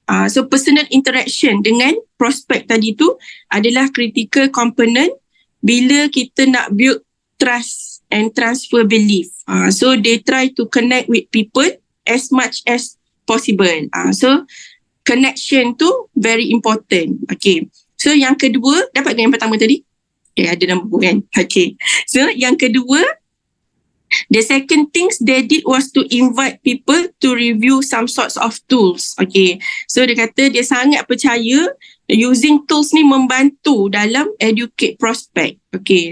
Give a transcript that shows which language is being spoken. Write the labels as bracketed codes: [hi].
[en] So personal interaction [ms] dengan prospek tadi tu adalah [en] critical component [ms] bila kita nak [en] build trust and transfer belief. So they try to connect with people as much as possible. So connection tu very important. Okay. [ms] So yang kedua, dapat yang pertama tadi? Ada nombor kan? Okay. So yang kedua, [en] the second things they did was to invite people to review some sorts of tools. [ms] Okay. So dia kata dia sangat percaya using tools ni membantu dalam educate prospect. Okay.